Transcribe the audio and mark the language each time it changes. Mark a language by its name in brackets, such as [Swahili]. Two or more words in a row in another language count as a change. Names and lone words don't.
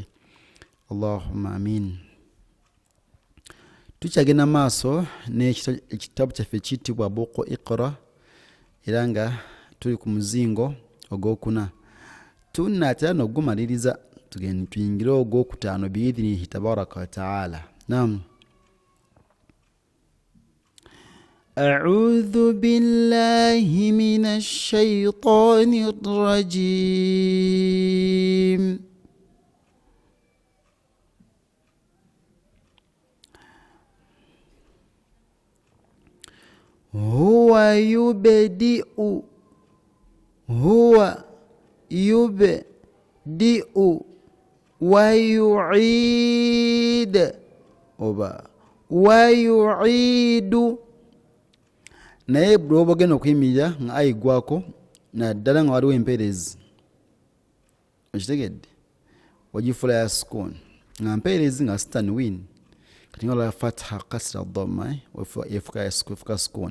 [Arabic] اللهم آمين. [Ganda] Tukyagenda maaso n'ekitabo kyaffe kiyitibwa Buuku Iqra era nga tuli ku muzingo ogwokuna. Tunaatera n'ogumaliriza tugende tuyingire ogwokutaano [Arabic] بإذنه تبارك وتعالى. [Ganda] Naam. [Arabic] أعوذ بالله من الشيطان الرجيم. هو يبدئ ويعيد ويعيد. [Ganda] Naye bw'oba ogenda okuyimirira nga ayigwako naddala nga waliwo empeerezi, okitegedde, ogifuula ya sukuun nga mpeerezi nga si tanwin, kati nga olaba [Arabic] فتحة كسرة ضمة [Ganda] yefuka sukuun.